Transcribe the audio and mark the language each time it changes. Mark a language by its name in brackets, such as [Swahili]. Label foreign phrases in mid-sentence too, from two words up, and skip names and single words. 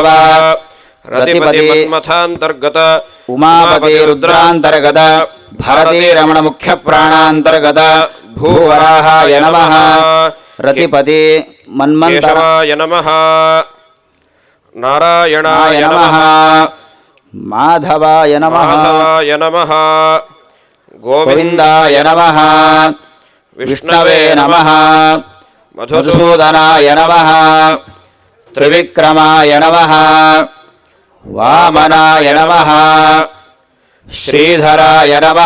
[Sanskrit] ರತಿಪತಿ ಮನ್ಮಥಾಂತರ್ಗತ ಉಮಾಪತಿ ರುದ್ರಾಂತರ್ಗತ ಭಾರತೀ ರಮಣ ಮುಖ್ಯ ಪ್ರಾಣಾಂತರ್ಗತ ಭೂವರಾಹಾಯ ನಮಃ. ರತಿಪತಿ ಮನ್ಮಂತರ ಕೇಶವಾಯ ನಮಃ. ನಾರಾಯಣಾಯ ನಮಃ. ಮಾಧವಾಯ ನಮಃ. ಮಾಧವಾಯ ನಮಃ. ಗೋವಿಂದಾಯ ನಮಃ. ವಿಷ್ಣವೇ ನಮಃ. ಮಧುಸೂದನಾಯ ನಮಃ. ತ್ರಿವಿಕ್ರಮಾಯ ನಮಃ. ವಾಮನಾಯ ನಮಃ. ಶ್ರೀಧರಾಯ ನಮಃ.